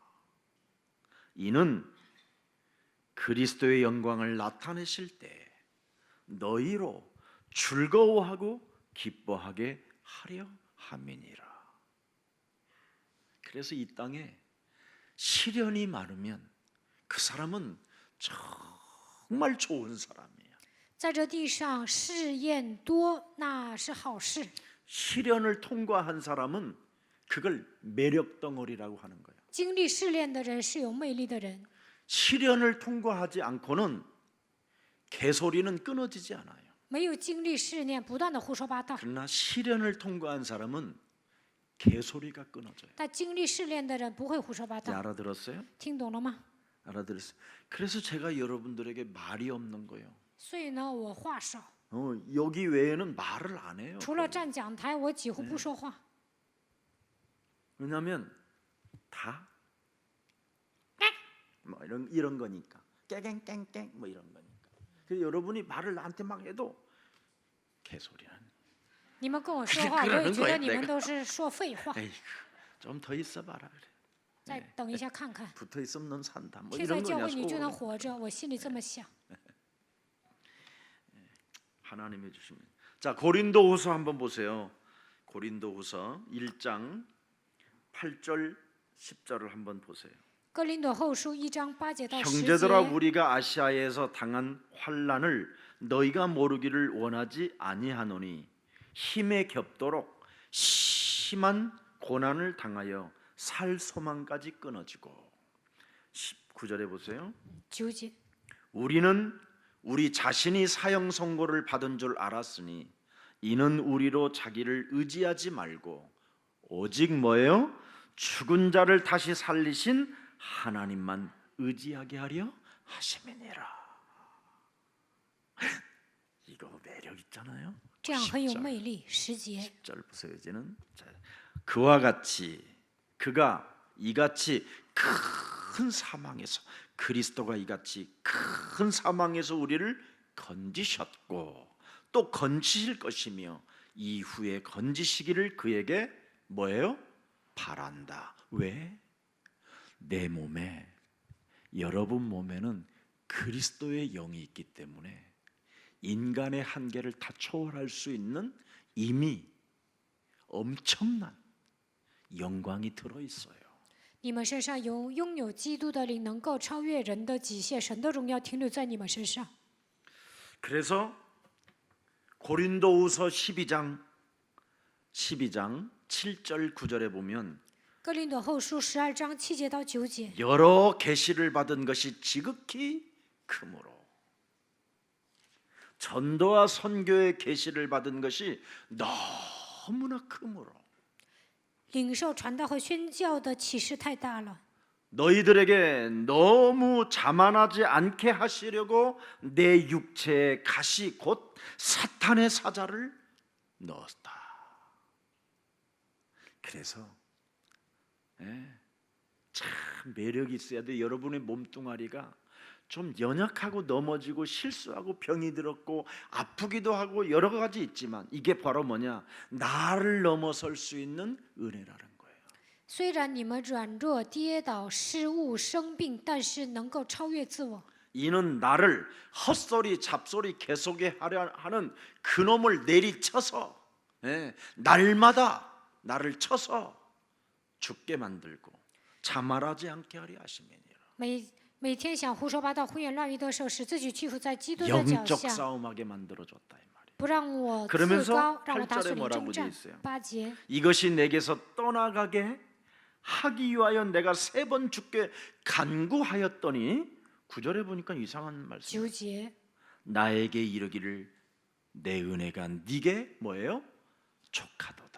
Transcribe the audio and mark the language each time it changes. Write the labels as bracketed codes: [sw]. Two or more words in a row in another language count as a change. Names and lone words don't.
[ko] 이는 그리스도의 영광을 나타내실 때 너희로 즐거워하고 기뻐하게 하려 함이니라. 그래서 이 땅에 시련이 많으면 그 사람은 정말 좋은 사람이에요. [zh] 在这地上试验多，那是好事。 [ko] 시련을 통과한 사람은 그걸 매력 덩어리라고 하는 거예요. [zh] 经历试炼的人是有魅力的人， [ko] 시련을 통과하지 않고는 개소리는 끊어지지 않아요. [zh] 没有经历试炼，不断的胡说八道。 [ko] 그러나 시련을 통과한 사람은 개소리가 끊어져요. [zh] 但经历试炼的人不会胡说八 이제 道， [ko] 알아들었어요? [zh] 听懂了吗？ [ko] 알아들었어요. 그래서 제가 여러분들에게 말이 없는 거예요. [zh] 所以呢，我话少， [ko] 여기 외에는 말을 안 해요. [zh] 除了站讲台，我几乎不说话。 [ko] 왜냐하면 다 뭐 이런 거니까 깽깽깽깽 뭐 이런 거니까. 그래서 여러분이 말을 나한테 막 해도 개소리야. [zh] 你们跟我说话，我也觉得你们都是说废话。 [ko] 좀 더 있어봐라 그래. [zh] 再等一下看看， [ko] 붙어 있으면 넌 산다. 뭐 [zh] 贴在 이런 教 거냐 会你就能 속으로. 活着，我心里这么想。 [ko] 하나님이 주시면. 자, 고린도후서 한번 보세요. 고린도후서 1장 8절 10절을 한번 보세요. [zh] 哥林多后书1章8节到10 형제들아 节， [ko] 우리가 아시아에서 당한 환난을 너희가 모르기를 원하지 아니하노니 힘에 겹도록 심한 고난을 당하여 살 소망까지 끊어지고 19절에 보세요. [zh] 9节， [ko] 우리는 우리 자신이 사형 선고를 받은 줄 알았으니 이는 우리로 자기를 의지하지 말고 오직 뭐예요? 죽은 자를 다시 살리신 하나님만 의지하게 하려 하심이니라. 이거 매력 있잖아요. [zh] 这样很有魅力。10节， [ko] 10절 보세요. 이제는 자, 그와 같이 그가 이같이 큰 사망에서 그리스도가 이같이 큰 사망에서 우리를 건지셨고 또 건지실 것이며 이후에 건지시기를 그에게 뭐예요? 바란다. 왜? 내 몸에 여러분 몸에는 그리스도의 영이 있기 때문에 인간의 한계를 다 초월할 수 있는 이미 엄청난 영광이 들어 있어요. [zh] 你们身上拥有基督的灵，能够超越人的极限，神的荣耀停留在你们身上。 [ko] 그래서 고린도후서 12장 7절 9절에 보면 [zh] 哥林多后书12章7节到9节， [ko] 여러 계시를 받은 것이 지극히 크므로 전도와 선교의 계시를 받은 것이 너무나 크므로 [zh] 领受传道和宣教的启示太大了， [ko] 너희들에게 너무 자만하지 않게 하시려고 내 육체에 가시 곧 사탄의 사자를 넣었다. 그래서 참 매력이 있어야 돼. 여러분의 몸뚱아리가 좀 연약하고 넘어지고 실수하고 병이 들었고 아프기도 하고 여러 가지 있지만 이게 바로 뭐냐? 나를 넘어설 수 있는 은혜라는 거예요. [zh] 虽然你们软弱、跌倒、失误、生病，但是能够超越自我。 [ko] 이는 나를 헛소리 잡소리 개소리 하려 하는 그놈을 내리쳐서 날마다 나를 쳐서 죽게 만들고 자말하지 않게 하려 하심이니라. [zh] 每天想胡说八道、胡言乱语的时候，使自己屈服在基督的脚 영적 下， [ko] 싸움하게 만들어줬다 이 말이에요. [zh] 不让我自 그러면서 高，让我打 8절에 属灵 뭐라고 征 돼 战。 있어요? 8节， [ko] 이것이 내게서 떠나가게 하기 위하여 내가 3번 주께 간구하였더니 9절에 보니까 이상한 말씀. [zh] 9节， [ko] 나에게 이르기를 내 은혜가 네게 뭐예요? 족하도다.